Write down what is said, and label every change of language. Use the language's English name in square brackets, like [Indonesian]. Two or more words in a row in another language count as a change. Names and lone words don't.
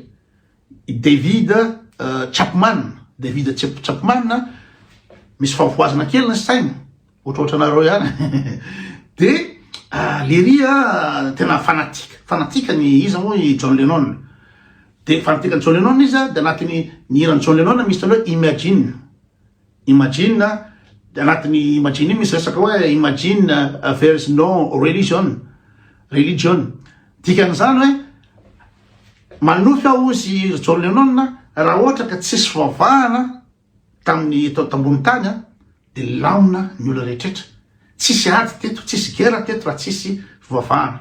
[Malagasy] David Chapman misy favoazana kely ny sainy ohatrohatranareo ihany. De lery tena fanatika ny izy moa i John Lennon. De fanatika ny John Lennon izy de anatin'ny hirany John Lennon misy talo Imagine de anatin'ny Imagine misy resaka hoe [English] Imagine there is no religion. [Malagasy] Dikan'izany hoe manofy aho izy John Lennon raha ohatra ka tsisy fivavahana tamin'ny tambony tany de laona ny olona rehetrrehetra. Tsisy ady teto, tsisy gera teto raha tsisy fivavahana.